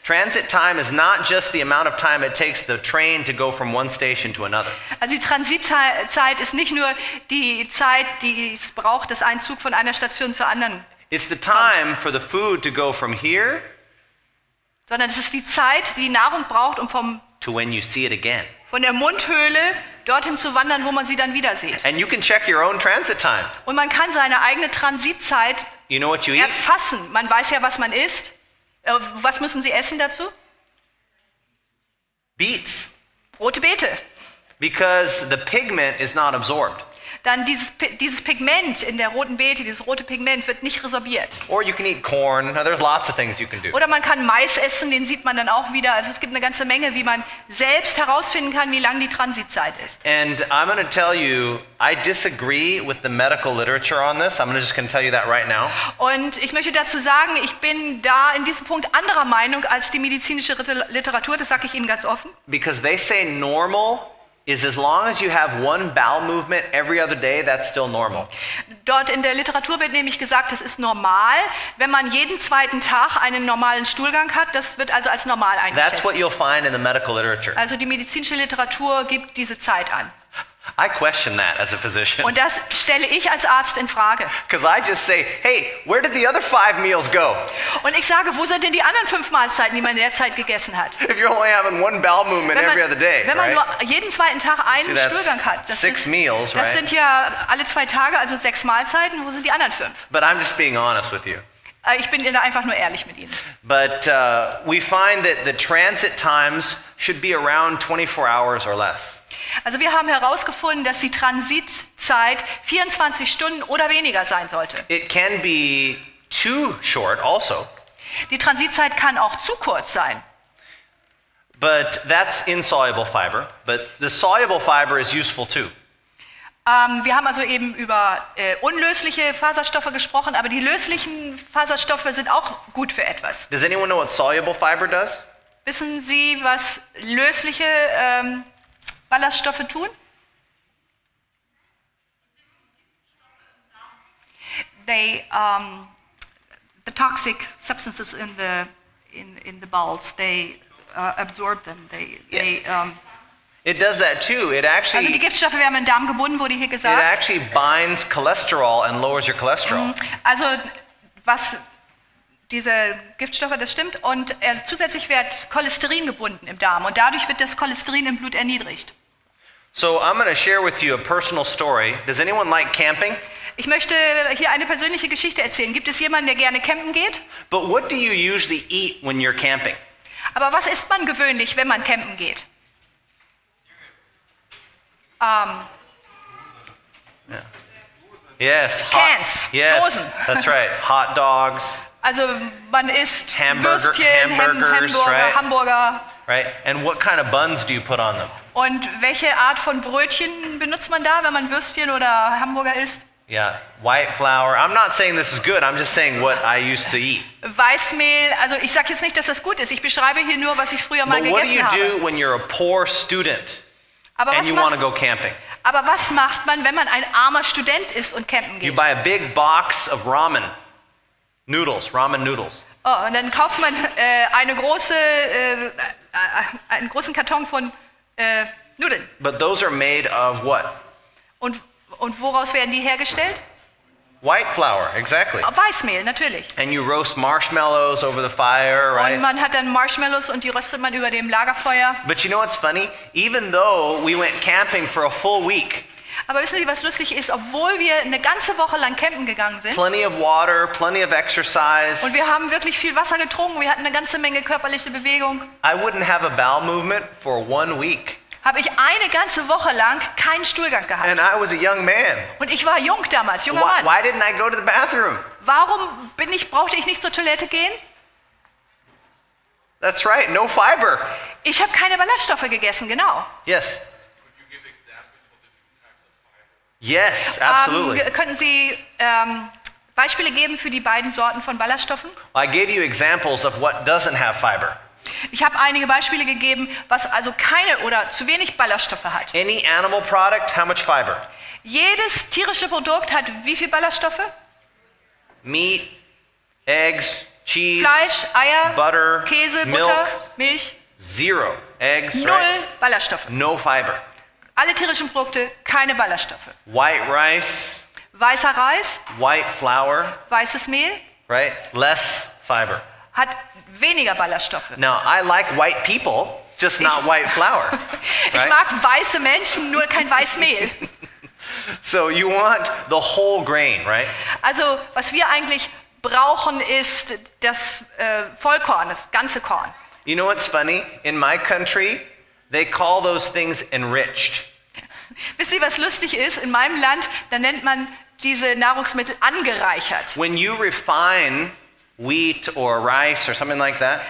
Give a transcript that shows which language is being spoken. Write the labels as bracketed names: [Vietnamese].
[English] Transit time is not just the amount of time it takes the train to go from one station to another. [German] Also die Transitzeit ist nicht nur die Zeit, die es braucht, dass ein Zug von einer Station zur anderen [English] It's the time for the food to go from here, [German] sondern es ist die Zeit, die die Nahrung braucht, um [English] to when you see it again. [German] Von der Mundhöhle dorthin zu wandern, wo man sie dann wieder sieht. [English] And you can check your own transit time. [German] Und man kann seine eigene Transitzeit [English] You know what you eat? [German] erfassen. Man weiß ja, was man isst. Was müssen Sie essen dazu? [English] Beets. [German] Rote Beete. [English] Because the pigment is not absorbed. [German] Dann dieses Pigment in der roten Beete, dieses rote Pigment wird nicht resorbiert. [English] Or you can eat corn. Now, there's lots of things you can do. [German] Oder man kann Mais essen, den sieht man dann auch wieder. Also es gibt eine ganze Menge, wie man selbst herausfinden kann, wie lang die Transitzeit ist. [English] And I'm going to tell you, I disagree with the medical literature on this. I'm just going to tell you that right now. [German] Und ich möchte dazu sagen, ich bin da in diesem Punkt anderer Meinung als die medizinische Literatur. Das sage ich Ihnen ganz offen. [English] Because they say normal is as long as you have one bowel movement every other day, that's still normal. [German] Dort in der Literatur wird nämlich gesagt, es ist normal, wenn man jeden zweiten Tag einen normalen Stuhlgang hat. Das wird also als normal eingeschätzt. [English] That's what you'll find in the medical literature. [German] Also die medizinische Literatur gibt diese Zeit an. [English] I question that as a physician. [German] Und das stelle ich als Arzt in Frage. [English] Because I just say, hey, where did the other 5 meals go? [German] Und ich sage, wo sind denn die anderen 5 Mahlzeiten, die man in der Zeit gegessen hat? [English] If you're only having one bowel movement every other day, [German] wenn man [English] right? [German] nur jeden zweiten Tag einen [English] See, that's [German] Stuhlgang hat, [English] 6 meals, [German] das [English] right? [German] sind ja alle 2 Tage, also 6 Mahlzeiten. Wo sind die anderen 5? [English] But I'm just being honest with you. [German] Ich bin einfach nur ehrlich mit Ihnen. [English] But we find that the transit times should be around 24 hours or less. [German] Also wir haben herausgefunden, dass die Transitzeit 24 Stunden oder weniger sein sollte. [English] It can be too short also. [German] Die Transitzeit kann auch zu kurz sein. [English] But that's insoluble fiber. But the soluble fiber is useful too. [German] Wir haben also eben über unlösliche Faserstoffe gesprochen, aber die löslichen Faserstoffe sind auch gut für etwas. [English] Does anyone know what soluble fiber does? [German] Wissen Sie, was lösliche Ballaststoffe tun? [English] They, the toxic substances in the bowels, they absorb them. It does that too. It [German] Also die [English] actually [German] Giftstoffe werden in den Darm gebunden, wurde hier [English] it [German] gesagt. [English] actually binds cholesterol and lowers your cholesterol. [German] Also was diese Giftstoffe, das stimmt. Und zusätzlich wird Cholesterin gebunden im Darm und dadurch wird das Cholesterin im Blut erniedrigt. [English] So I'm going to share with you a personal story. Does anyone like camping? [German] Ich möchte hier eine persönliche Geschichte erzählen. Gibt es jemanden, der gerne campen geht? [English] But what do you usually eat when you're camping? [German] Aber was isst man gewöhnlich, wenn man campen geht? [English] Yes. Cans, Yes. [German] Dosen. [English] That's right. Hot dogs, [German] Also man isst [English] Hamburgers, [German] Hamburger, [English] right? [German] Hamburger. [English] right? And what kind of buns do you put on them? [German] Und welche Art von Brötchen benutzt man da, wenn man Würstchen oder Hamburger isst? [English] Yeah, white flour. I'm not saying this is good. I'm just saying what I used to eat. [German] Weißmehl, also ich sage jetzt nicht, dass das gut ist. Ich beschreibe hier nur, was ich früher mal [English] But what do [German] gegessen [English] you [German] habe. [English] do when you're a poor student [German] Aber [English] and [German] was, [English] you want to go camping? [German] aber was macht man, wenn man ein armer Student ist und campen [English] You [German] geht? [English] buy a big box of ramen noodles. [German] Oh, und dann kauft man einen großen Karton von Nudeln. [English] But those are made of what? [German] Und woraus werden die hergestellt? [English] White flour, exactly. [German] Weißmehl, natürlich. [English] And you roast marshmallows over the fire, [German] Und [English] right? [German] man hat dann Marshmallows und die röstet man über dem Lagerfeuer. [English] But you know what's funny? Even though we went camping for a full week, [German] Aber wissen Sie, was lustig ist? Obwohl wir eine ganze Woche lang campen gegangen sind [English] plenty of water, plenty of exercise, [German] und wir haben wirklich viel Wasser getrunken, wir hatten eine ganze Menge körperliche Bewegung, [English] I wouldn't have a bowel movement for 1 week. [German] habe ich eine ganze Woche lang keinen Stuhlgang gehabt. [English] And I was a young man. [German] Und ich war jung damals, junger [English] Why, [German] Mann. [English] why didn't I go to the bathroom? [German] Warum brauchte ich nicht zur Toilette gehen? [English] That's right, no fiber. [German] Ich habe keine Ballaststoffe gegessen, genau. [English] Yes. Yes, absolutely. [German] Könnten Sie Beispiele geben für die beiden Sorten von Ballaststoffen? [English] I gave you examples of what doesn't have fiber. [German] Ich habe einige Beispiele gegeben, was also keine oder zu wenig Ballaststoffe hat. [English] Any animal product, how much fiber? [German] Jedes tierische Produkt hat wie viel Ballaststoffe? [English] Meat, eggs, cheese, [German] Fleisch, Eier, [English] butter, [German] Käse, [English] milk, [German] Butter, Milch. [English] 0 eggs, [German] Null [English] right? [German] Ballaststoffe. [English] No fiber. [German] Alle tierischen Produkte, keine Ballaststoffe. [English] White rice, [German] Weißer Reis, [English] white flour, [German] weißes Mehl [English] right? Less fiber. [German] hat weniger Ballaststoffe. [English] Now, I like white people, just not white flour. [German] Ich [English] Right? [German] mag weiße Menschen, nur kein Weißmehl. [English] So you want the whole grain, right? [German] Also was wir eigentlich brauchen, ist das Vollkorn, das ganze Korn. [English] You know what's funny? In my country, they call those things enriched. [German] Wisst ihr, was lustig ist? In meinem Land, da nennt man diese Nahrungsmittel angereichert. [English] When you refine wheat or rice or something like that,